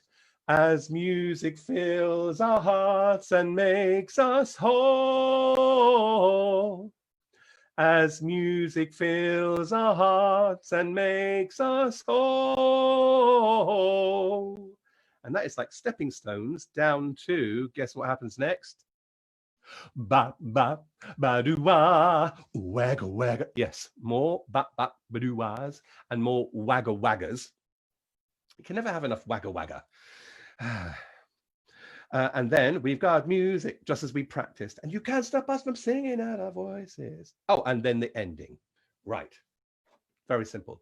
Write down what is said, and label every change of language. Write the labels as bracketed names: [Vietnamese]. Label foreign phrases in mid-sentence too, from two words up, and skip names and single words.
[English] As music fills our hearts and makes us whole. As music fills our hearts and makes us whole. And that is like stepping stones down to, guess what happens next? Ba ba ba doo wah, wagga wagga. Yes, more ba ba ba doo wahs and more wagga waggas. You can never have enough wagga wagga. And then we've got music, just as we practiced, and you can't stop us from singing out our voices. Oh, and then the ending. Right. Very simple.